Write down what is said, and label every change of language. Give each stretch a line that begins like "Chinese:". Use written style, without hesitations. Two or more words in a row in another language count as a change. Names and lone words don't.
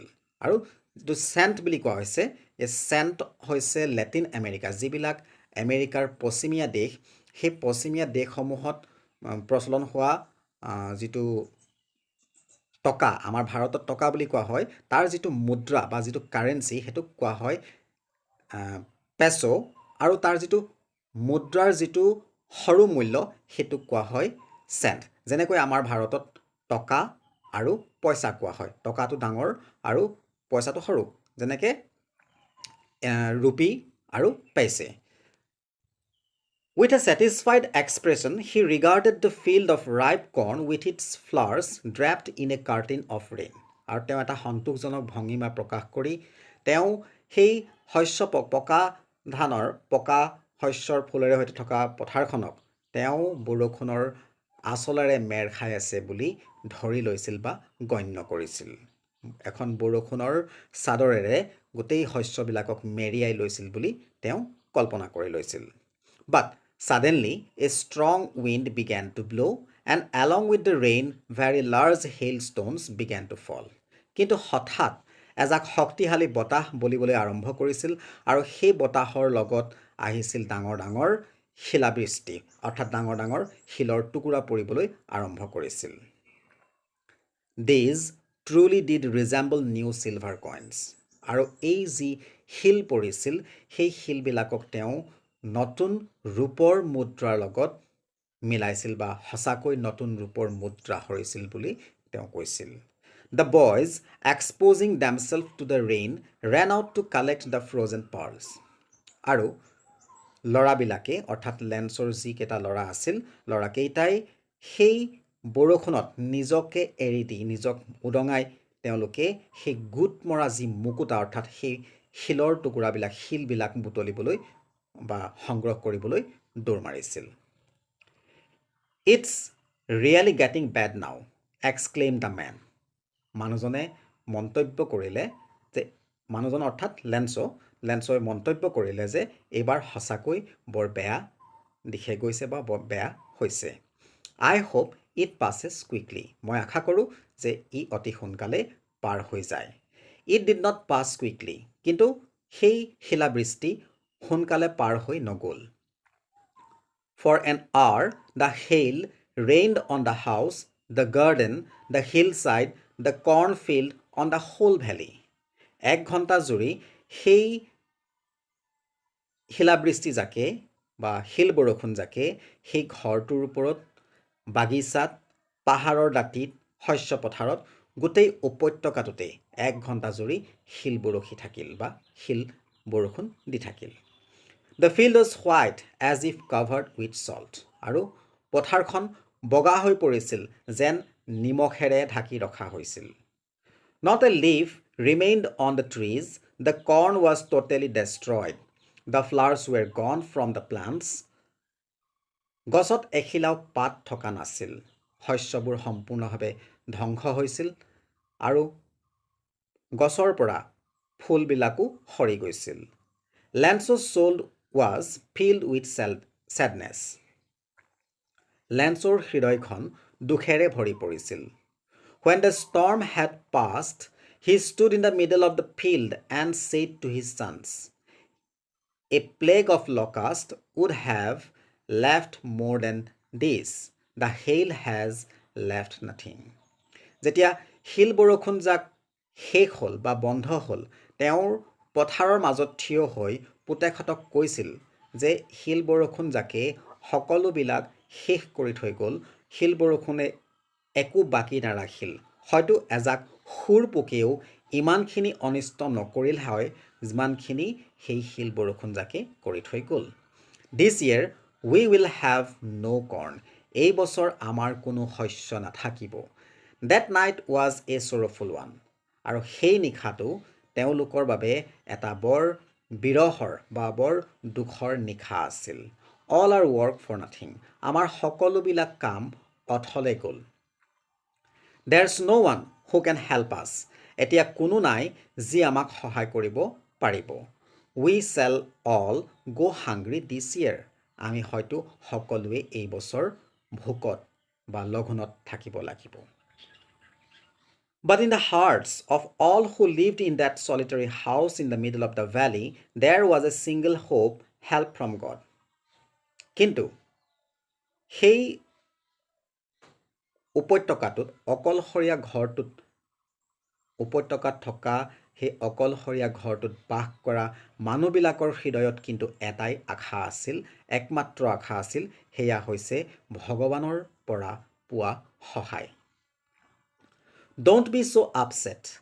Assamese: আৰু যিটো চেণ্ট বুলি কোৱা হৈছে, এই চেণ্ট হৈছে লেটিন আমেৰিকা, যিবিলাক আমেৰিকাৰ পশ্চিমীয়া দেশ, সেই পশ্চিমীয়া দেশসমূহত প্ৰচলন হোৱা যিটো টকা, আমাৰ ভাৰতত টকা বুলি কোৱা হয়, তাৰ যিটো মুদ্ৰা বা যিটো কাৰেঞ্চি সেইটোক কোৱা হয় পেছো, আৰু তাৰ যিটো মুদ্ৰাৰ যিটো সৰু মূল্য সেইটোক কোৱা হয় চেণ্ট। যেনেকৈ আমাৰ ভাৰতত টকা আৰু পইচা কোৱা হয়, টকাটো ডাঙৰ আৰু পইচাটো সৰু, যেনেকৈ ৰুপি আৰু পইচে।
English: With a satisfied expression, he regarded the field of ripe corn with its flowers draped in a curtain of rain.
Assamese: আৰু তেওঁ এটা সন্তোষজনক ভংগীমা প্ৰকাশ কৰি তেওঁ সেই শস্য পকা ধানৰ পকা শস্যৰ ফুলেৰে সৈতে থকা পথাৰখনক তেওঁ বৰষুণৰ আচলেৰে মেৰ খাই আছে বুলি ধৰি লৈছিল বা গণ্য কৰিছিল। এখন বৰষুণৰ চাদৰেৰে গোটেই শস্যবিলাকক মেৰিয়াই লৈছিল বুলি তেওঁ কল্পনা কৰি লৈছিল।
English: But suddenly a strong wind began to blow and along with the rain very large hailstones began to fall.
Assamese: কিন্তু হঠাৎ এজাক শক্তিশালী বতাহ বলিবলৈ আৰম্ভ কৰিছিল আৰু সেই বতাহৰ লগত আহিছিল ডাঙৰ ডাঙৰ শিলাবৃষ্টি, অৰ্থাৎ ডাঙৰ ডাঙৰ শিলৰ টুকুৰা পৰিবলৈ আৰম্ভ কৰিছিল।
English: These truly did resemble new silver coins.
Assamese: আৰু এই যি শিল পৰিছিল, সেই শিলবিলাকক তেওঁ নতুন ৰূপৰ মুদ্ৰাৰ লগত মিলাইছিল বা সঁচাকৈ নতুন ৰূপৰ মুদ্ৰা সৰিছিল বুলি তেওঁ কৈছিল।
English: The boys, exposing themselves to the rain, ran out to collect the frozen pearls.
Assamese: আৰু ল'ৰাবিলাকে, অৰ্থাৎ লেন্সৰ যিকেইটা ল'ৰা আছিল, ল'ৰাকেইটাই সেই বৰষুণত নিজকে এৰি দি, নিজক উদঙাই তেওঁলোকে সেই গোট মৰা যি মুকুতা, অৰ্থাৎ সেই শিলৰ টুকুৰাবিলাক, শিলবিলাক বুটলিবলৈ বা সংগ্ৰহ কৰিবলৈ দৌৰ মাৰিছিল।
English: It's really getting bad now, exclaimed the man.
Assamese: মানুহজনে মন্তব্য কৰিলে যে, মানুহজন অৰ্থাৎ লেন্সই মন্তব্য কৰিলে যে এইবাৰ সঁচাকৈ বৰ বেয়া দিশে গৈছে বা বৰ বেয়া হৈছে।
English: I hope it passes quickly.
Assamese: মই আশা কৰোঁ যে ই অতি সোনকালে পাৰ হৈ যায়।
English: It did not pass quickly.
Assamese: কিন্তু সেই শিলাবৃষ্টি সোনকালে পাৰ হৈ নগ'ল।
English: For an hour the hail rained on the house, the garden, the hillside, the cornfield, on the whole valley.
Assamese: 1 ঘণ্টা জুৰি সেই শিলাবৃষ্টি জাকে বা শিল বৰষুণ জাকে সেই ঘৰটোৰ ওপৰত, বাগিচাত, পাহাৰৰ দাঁতিত, শস্য পথাৰত, গোটেই উপত্যকাটোতে 1 ঘণ্টা জুৰি শিল বৰষি থাকিল বা শিল বৰষুণ দি থাকিল।
English: The field was white as if covered with salt.
Assamese: আৰু পথাৰখন বগা হৈ পৰিছিল যেন নিমখেৰে ঢাকি ৰখা হৈছিল।
English: Not a leaf remained on the trees. The corn was totally destroyed. The flowers were gone from the plants.
Assamese: গছত এখিলাও পাত থকা নাছিল। শস্যবোৰ সম্পূৰ্ণভাৱে ধ্বংস হৈছিল আৰু গছৰ পৰা ফুলবিলাকো সৰি গৈছিল।
English: Lance's soul was filled with sadness.
Assamese: লেন্সৰ হৃদয়খন দুখেৰে ভৰি পৰিছিল।
English: When the storm had passed, he stood in the middle of the field and said to his sons, A plague of locusts would have left more than this. The hail has left nothing.
Assamese: যেতিয়া শিল বৰষুণ যাক শেষ হ'ল বা বন্ধ হ'ল তেওঁৰ পথাৰৰ মাজত থিয় হৈ পুতেকহঁতক কৈছিল যে শিল বৰষুণ যাকে সকলোবিলাক শেষ কৰি থৈ গ'ল শিল বৰষুণে একো বাকী নাৰাখিল হয়তো এজাক সুৰ পোকেও ইমানখিনি অনিষ্ট নকৰিল হয় যিমানখিনি সেই শিল বৰষুণ যাকে কৰি থৈ গ'ল
English: This year we will have no corn
Assamese: এই বছৰ আমাৰ কোনো শস্য নাথাকিব
English: That night was a sorrowful one
Assamese: আৰু সেই নিশাটো তেওঁলোকৰ বাবে এটা বৰ বিৰহৰ বা বৰ দুখৰ নিশা আছিল
English: All our work for nothing
Assamese: আমাৰ সকলোবিলাক কাম অথলে গ'ল
English: There's no one who can help us
Assamese: এতিয়া কোনো নাই যি আমাক সহায় কৰিব পাৰিব
English: We shall all go hungry this year
Assamese: আমি হয়তো সকলোৱে এই বছৰ ভোকত বা লঘোণত থাকিব লাগিব
English: But in the hearts of all who lived in that solitary house in the middle of the valley, there was a single hope, help from God.
Assamese: কিন্তু সেই উপত্যকাটোত অকলশৰীয়া ঘৰটোত উপত্যকাত থকা সেই অকলশৰীয়া ঘৰটোত বাস কৰা মানুহবিলাকৰ হৃদয়ত কিন্তু এটাই আশা আছিল একমাত্ৰ আশা আছিল সেয়া হৈছে ভগৱানৰ পৰা পোৱা সহায়
English: Don't be so upset.